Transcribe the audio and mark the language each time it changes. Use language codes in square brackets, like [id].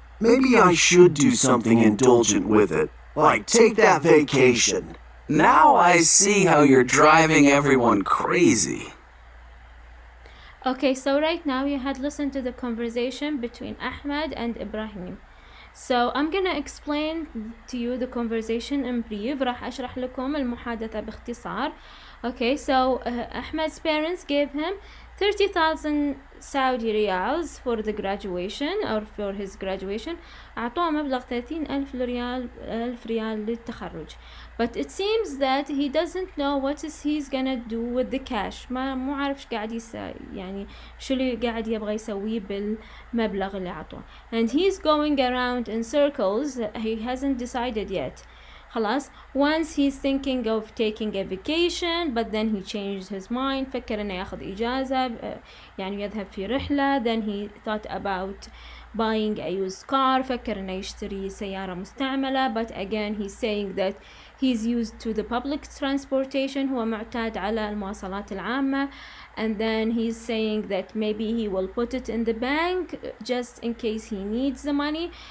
[en] Maybe I should do something indulgent with it, like take that vacation. Now I see how you're driving everyone crazy. Okay, so right now you had listened to the conversation between Ahmed and Ibrahim. So I'm gonna explain to you the conversation in brief. [ar] راح أشرح لكم المحادثة باختصار. [en] Okay, so Ahmed's parents gave him 30,000 Saudi riyals for the graduation, or for his graduation. [ar] أعطوه مبلغ 30,000 ريال للتخرج. [en] But it seems that he doesn't know what he's gonna do with the cash. [ar] مو عارف قاعد يعني شو اللي قاعد يبغى يسويه بالمبلغ اللي أعطوه. [en] And he's going around in circles. He hasn't decided yet. [ar] خلاص. [en] Once he's thinking of taking a vacation, but then he changed his mind. [ar] فكر إنه ياخذ إجازة يعني يذهب في رحلة. [en] Then he thought about buying a used car. [ar] فكر إنه يشتري سيارة مستعملة. [en] But again he's saying that he's used to the public transportation. [ar] هو معتاد على المواصلات العامة. [en] And then he's saying that maybe he will put it in the bank just in case he needs the money.